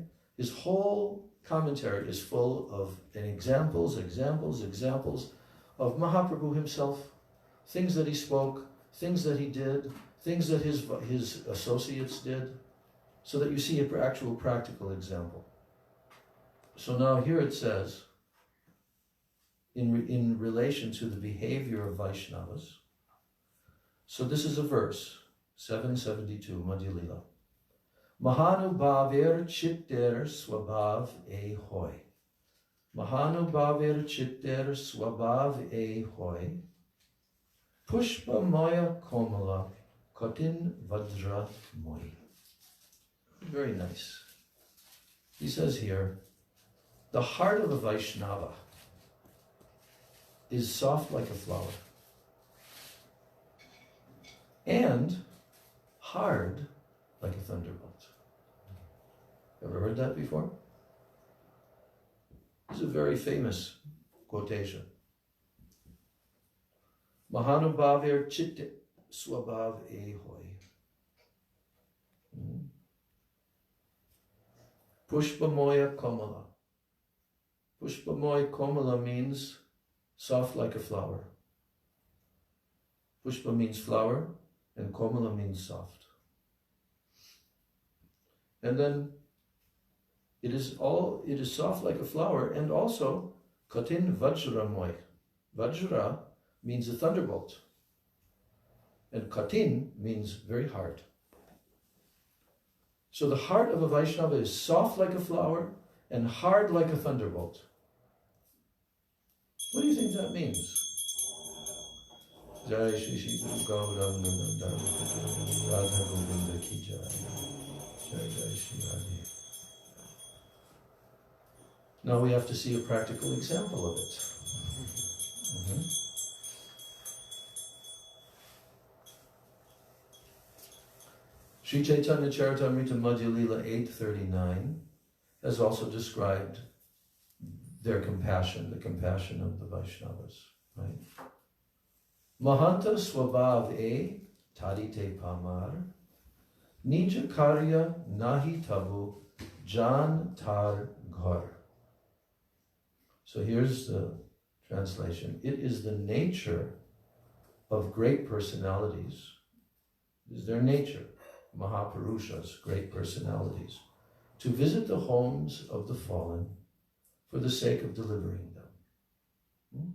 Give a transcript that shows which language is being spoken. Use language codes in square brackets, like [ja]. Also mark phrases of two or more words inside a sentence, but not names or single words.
[en] His whole commentary is full of examples of Mahaprabhu himself, things that he spoke, things that he did, things that his associates did, so that you see an actual practical example. So now here it says, in relation to the behavior of Vaishnavas, so this is a verse, 772, Madhya Leela. [bn] মহানুভবের চিত্তের স্বভাব এই হয়. মহানুভবের চিত্তের স্বভাব এই হয়. পুষ্প ময় কোমল কঠিন বজ্র ময়. [en] Very nice. He says here, the heart of a Vaishnava is soft like a flower and hard like a thunderbolt. Ever heard that before? It's a very famous quotation. [bn] মহানুভবের চিত্তে স্বভাব এই হয়. পুষ্পময় কোমল. পুষ্পময় কোমল [en] means soft like a flower. Pushpa means flower, and komala means soft. And then it is soft like a flower, and also [bn] কঠিন বজ্র ময়. [en] Vajra means a thunderbolt, and katin means very hard. So the heart of a Vaishnava is soft like a flower and hard like a thunderbolt. What do you think that means? [hi] जय श्री श्री गुरु गौरांग राधा गोविंद की जय. जय जय श्री राधे. [en] Now we have to see a practical example of it. Sri Chaitanya Charitamrita Madhya Leela 839 has also described their compassion, the compassion of the Vaishnavas, right? [bn] মহান্ত স্বভাব এই তারিতে পামর, নিজ কার্য নাহি তবু যান তার ঘর. [en] So here's the translation. It is the nature of great personalities, it is their nature, Mahapurushas, great personalities, to visit the homes of the fallen for the sake of delivering them.